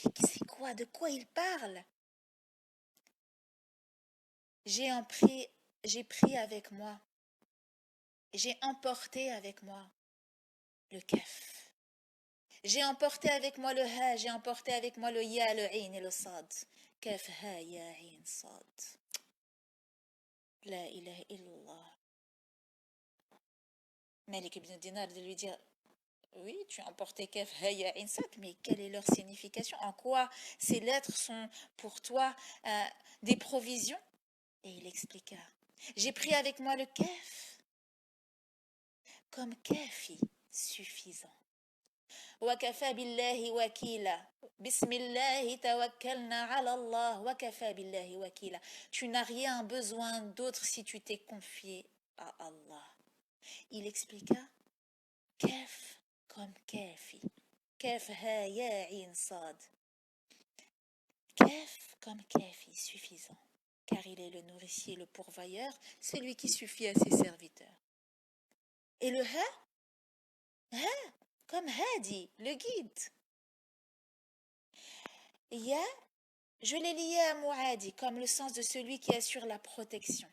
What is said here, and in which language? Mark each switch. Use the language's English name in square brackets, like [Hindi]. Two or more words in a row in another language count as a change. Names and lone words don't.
[French] C'est quoi? De quoi il parle? J'ai pris avec moi, j'ai emporté avec moi le kaf. J'ai emporté avec moi le ha, j'ai emporté avec moi le ya, le ain et le sad. [Arabic] كاف ها يا عين صاد. لا إله إلا الله. [French] Malik ibn Dinar de lui dire, oui, tu as emporté [Arabic] كاف ها يا عين صاد, [French] mais quelle est leur signification? En quoi ces lettres sont pour toi des provisions? Et il expliqua, j'ai pris avec moi le kaf comme kafi, suffisant. [Arabic] وكفى بالله وكيلا بسم الله توكلنا على الله وكفى بالله وكيلا. [French] Tu n'as rien besoin d'autre si tu t'es confié à Allah. Il expliqua kaf comme kafi. [Arabic] كاف ها يا عين صاد. [French] Kaf comme kafi, suffisant. Car il est le nourricier, le pourvoyeur, celui qui suffit à ses serviteurs. Et le ha comme hadi, le guide. Ya, je l'ai lié à Mu'adi, comme le sens de celui qui assure la protection.